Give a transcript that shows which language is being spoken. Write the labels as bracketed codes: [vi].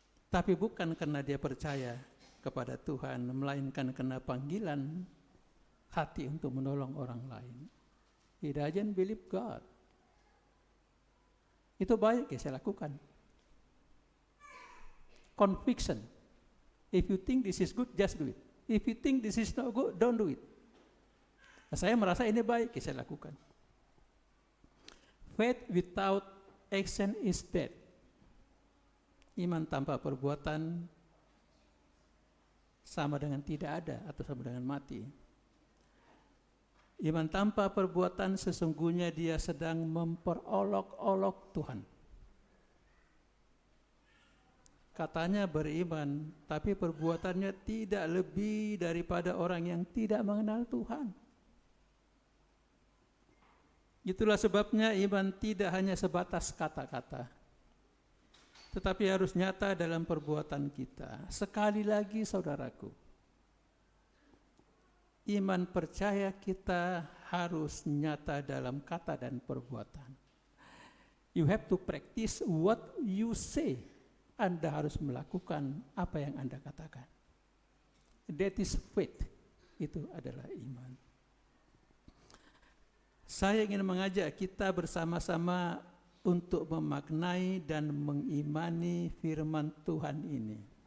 [id] Tapi bukan karena dia percaya kepada Tuhan, melainkan karena panggilan hati untuk menolong orang lain. [en] He doesn't believe God. [id] Itu baik ya saya lakukan. [en] Conviction. If you think this is good, just do it. If you think this is not good, don't do it. [id] Nah, saya merasa ini baik ya saya lakukan. [en] Faith without action is dead. [id] Iman tanpa perbuatan sama dengan tidak ada atau sama dengan mati. Iman tanpa perbuatan sesungguhnya dia sedang memperolok-olok Tuhan. Katanya beriman, tapi perbuatannya tidak lebih daripada orang yang tidak mengenal Tuhan. Itulah sebabnya iman tidak hanya sebatas kata-kata, tetapi harus nyata dalam perbuatan kita. Sekali lagi saudaraku, iman percaya kita harus nyata dalam kata dan perbuatan. [en] You have to practice what you say. [id] Anda harus melakukan apa yang Anda katakan. [en] That is faith. [id] Itu adalah iman. Saya ingin mengajak kita bersama-sama untuk memaknai dan mengimani firman Tuhan ini.